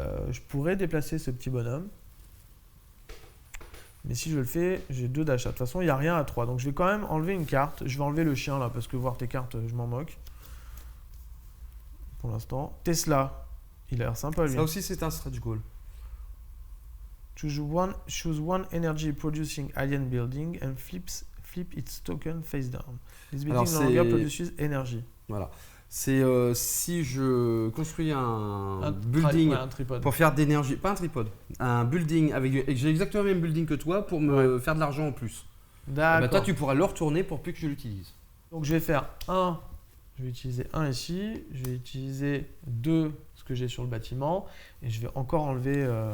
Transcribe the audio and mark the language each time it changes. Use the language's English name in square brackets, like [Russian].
[French] Je pourrais déplacer ce petit bonhomme. Mais si je le fais, j'ai 2 d'achat. De toute façon, il n'y a rien à 3. Donc, je vais quand même enlever une carte. Je vais enlever le chien là parce que voir tes cartes, je m'en moque. Pour l'instant. Tesla. Il a l'air sympa lui. Ça aussi, c'est un stretch goal. [English] Choose one energy producing alien building and flip its token face down. This building no longer produces energy. [French] Voilà. C'est si je construis un building pour faire d'énergie, pas un tripode, un building avec j'ai exactement le même building que toi pour me faire de l'argent en plus. D'accord. Bah toi tu pourras le retourner pour plus que je l'utilise. Donc je vais faire un, je vais utiliser un ici, je vais utiliser 2 ce que j'ai sur le bâtiment et je vais encore enlever